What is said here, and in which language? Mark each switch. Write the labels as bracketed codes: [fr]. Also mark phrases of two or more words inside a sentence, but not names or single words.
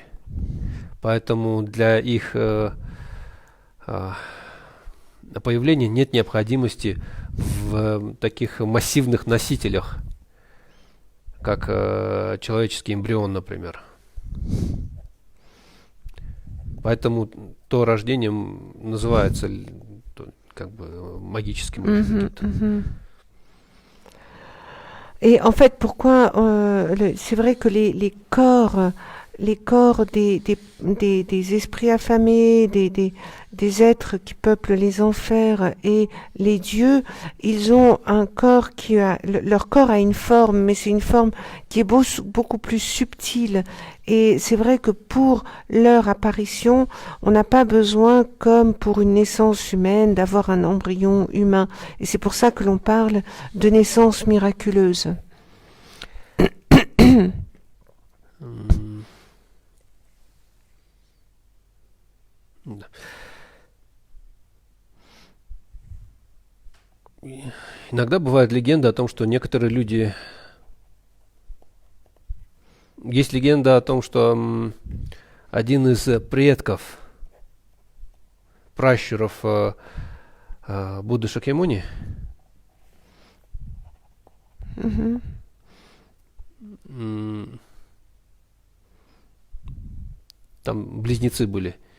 [ru] Поэтому для их появления нет необходимости в таких массивных носителях, как человеческий эмбрион, например. Поэтому то рождение называется как бы магическим. [fr] Et en fait, pourquoi c'est vrai que les corps des esprits affamés, des êtres qui peuplent les enfers et les dieux, ils ont un corps leur corps a une forme, mais c'est une forme qui est beaucoup plus subtile. Et c'est vrai que pour leur apparition, on n'a pas besoin, comme pour une naissance humaine, d'avoir un embryon humain. Et c'est pour ça que l'on parle de naissance miraculeuse. [ru] Иногда бывает легенда о том, что некоторые люди... Есть легенда о том, что один из предков, пращуров Будды Шакьямуни, там близнецы были.